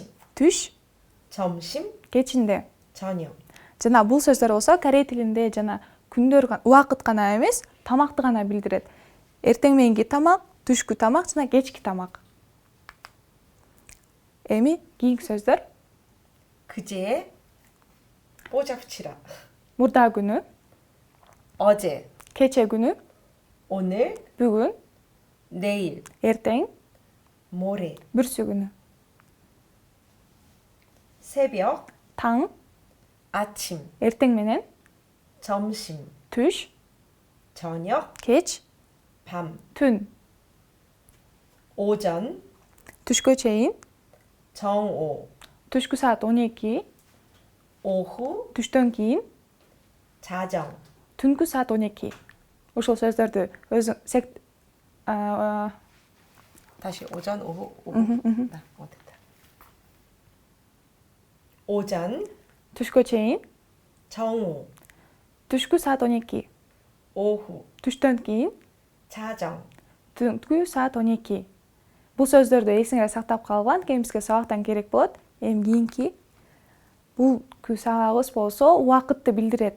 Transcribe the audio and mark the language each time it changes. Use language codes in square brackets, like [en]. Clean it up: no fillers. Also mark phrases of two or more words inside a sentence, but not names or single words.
[ky] түш [ko] 점심, [ky] кечинде. [ko] 저녁. [ky] Жана бул сөздөр болсо корей тилинде жана күндөр убакыт гана эмес, тамакты гана билдирет. Эртең мененки тамак, түшкү тамак жана кечки тамак. Эми кийинки сөздөр [ko] 그제, 뽀잡치라. [ky] мурда күнү, [ko] 어제, [ky] кече күнү, [ko] 오늘, [ky] бүгүн, [ko] 내일, [ky] эртең, [ko] 모레. [ky] бүрсү күнү. [ko] 새벽, [ky] таң, [ko] 아침, [ky] эртең менен, [ko] 점심, [ky] түш, [ko] 저녁, [ky] кеч, [ko] 밤. [ky] түн. [ko] 오전, [ky] Түшкө чейин, [ko] 정오, [ky] түшкү саат 12, [ko] 오후, [ky] түштөн кийин, [ko] 자정. [ky] түнкү саат 12. Ушул сөздөрдү [ko] 다시 오전, 오후. 됐다. 오전, [ky] түшкө чейин, [ko] 정오, [ky] түшкү саат 12, [ko] 오후, [ky] түштөн кийин, [ko] 자정. [ky] түнкү саат 12. Бул сөздөрдү эсиңер сактап калган, кийин бизге сабактан керек болот. Эми кийинки бул сабагыбыз болсо убакытты билдирет.